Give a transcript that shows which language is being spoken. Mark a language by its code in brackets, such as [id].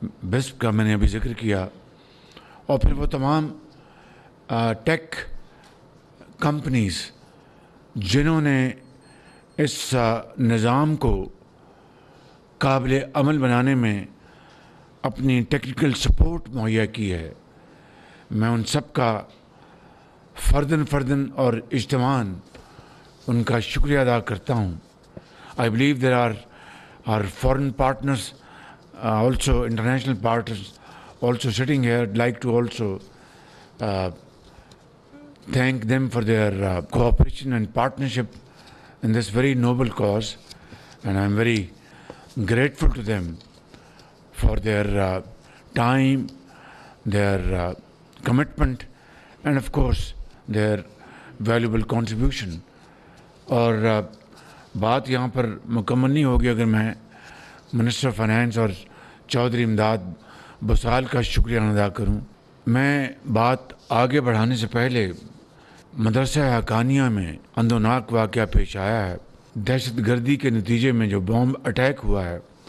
[ur] بسپ کا میں نے ابھی ذکر کیا، اور پھر وہ تمام ٹیک کمپنیز جنہوں نے اس نظام کو قابل عمل بنانے میں اپنی ٹیکنیکل سپورٹ مہیا کی ہے، میں ان سب کا فرداً اور اجتماعاً ان کا شکریہ ادا کرتا ہوں. [en] I believe there are our foreign partners, also international partners also sitting here. I'd like to also thank them for their cooperation and partnership in this very noble cause, and I'm very grateful to them for their time, their commitment, and of course their valuable contribution. [ur] اور بات یہاں پر مکمل نہیں ہوگی اگر میں minister finance اور چودھری امداد بسال کا شکریہ ادا کروں. میں بات آگے بڑھانے سے پہلے مدرسہ حقانیہ میں اندوناک واقعہ پیش آیا ہے. دہشت گردی کے نتیجے میں جو بام اٹیک ہوا ہے